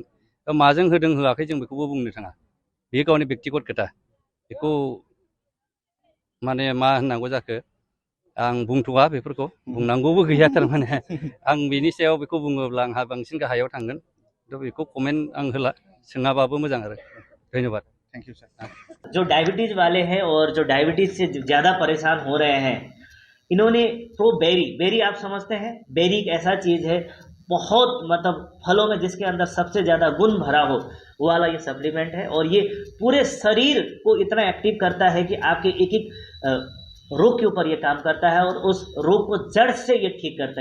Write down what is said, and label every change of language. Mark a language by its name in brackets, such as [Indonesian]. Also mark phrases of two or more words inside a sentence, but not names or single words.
[Bodo] माजों होदों होआखै जों बेखौबो बुंनो थाङा। बेयो गावनि बेक्तिगत खोथा। बेखौ माने मा होननांगौ जाखो, आं बुंथ'वा, बेफोरखौ बुंनांगौबो गैया। थारमाने आं बेनि सायाव बेखौ बुङोब्ला आंहा बांसिन गाहायाव थांगोन। थ' बेखौ कमेन्ट आं होला, सोङाबाबो मोजां आरो। धन्यबाद। [English] Thank you sir. [Hindi] जो डायबिटीज वाले हैं और जो डायबिटीज से ज़्यादा परेशान हो रहे हैं, इन्होंने तो बेरी आप समझते हैं, बेरी एक ऐसा चीज़ है, बहुत मतलब फलों में जिसके अंदर सबसे ज़्यादा गुण भरा हो वो वाला ये सप्लीमेंट है। और ये पूरे शरीर को इतना एक्टिव करता है कि आपके एक एक रोग के ऊपर ये काम करता है और उस रोग को जड़ से ये ठीक करता है।